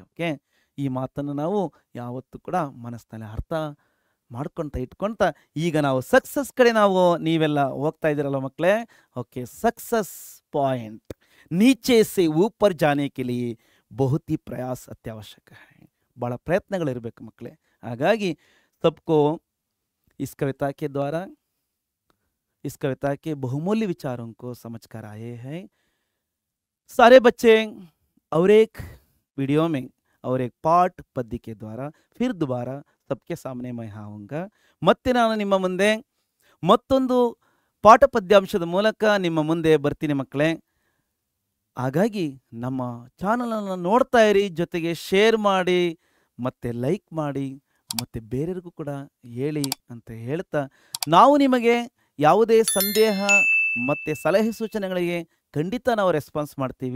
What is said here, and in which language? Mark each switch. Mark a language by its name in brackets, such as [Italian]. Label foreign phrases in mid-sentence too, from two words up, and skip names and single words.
[Kannada] ಓಕೆ, ಈ ಮಾತನ್ನು ನಾವು ಯಾವತ್ತೂ ಕೂಡ ಮನಸ್ಸಿನಲ್ಲಿ ಅರ್ಥ ಮಾಡ್ಕೊಳ್ತಾ ಇಟ್ಕೊಳ್ತಾ ಈಗ ನಾವು ಸಕ್ಸಸ್ ಕಡೆ ನಾವು ನೀವೆಲ್ಲ ಹೋಗ್ತಾ ಇದ್ದೀರಲ್ಲ ಮಕ್ಕಳೇ. [English] okay, success point [Hindi] नीचे से ऊपर जाने के लिए बहुत ही प्रयास अत्यावश्यक है. [Kannada] ಭಾಳ ಪ್ರಯತ್ನಗಳಿರಬೇಕು ಮಕ್ಕಳೇ. [Hindi] ಹಾಗಾಗಿ सबको इस कविता के द्वारा इस कविता के बहुमूल्य विचारों को समझ कर आए हैं सारे बच्चे. और एक वीडियो में और एक पाठ पद्य के द्वारा फिर दोबारा सबके सामने मैं आऊँगा. [Kannada] ಮತ್ತೆ ನಾನು ನಿಮ್ಮ ಮುಂದೆ ಮತ್ತೊಂದು ಪಾಠ ಪದ್ಯಾಂಶದ ಮೂಲಕ ನಿಮ್ಮ ಮುಂದೆ ಬರ್ತೀನಿ ಮಕ್ಕಳೇ. ಹಾಗಾಗಿ ನಮ್ಮ ಚಾನಲನ್ನು ನೋಡ್ತಾ ಇರಿ, ಜೊತೆಗೆ ಶೇರ್ ಮಾಡಿ ಮತ್ತು ಲೈಕ್ ಮಾಡಿ ಮತ್ತು ಬೇರೆಯವ್ರಿಗೂ ಕೂಡ ಹೇಳಿ ಅಂತ ಹೇಳ್ತಾ, ನಾವು ನಿಮಗೆ ಯಾವುದೇ ಸಂದೇಹ ಮತ್ತು ಸಲಹೆ ಸೂಚನೆಗಳಿಗೆ ಖಂಡಿತ ನಾವು ರೆಸ್ಪಾನ್ಸ್ ಮಾಡ್ತೀವಿ.